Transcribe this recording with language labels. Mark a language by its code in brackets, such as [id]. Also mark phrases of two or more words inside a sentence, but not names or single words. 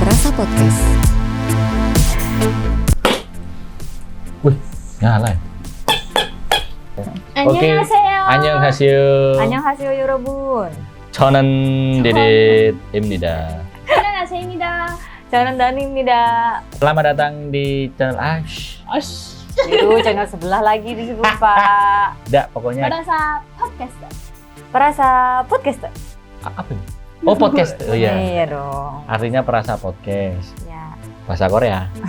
[id] Podcast. Wih, nyala ya? [ko] 안녕하세요. 안녕하세요. 안녕하세요 여러분. 저는 디디입니다. 안녕하세요. 저는 Dani입니다. [id] Selamat datang di channel Ash. Itu channel sebelah lagi disebut Pak. Nggak, pokoknya Perasa Podcast. apa ini? Oh, podcast. Oh iya. Iya dong. Artinya perasa podcast. Ya. Bahasa Korea.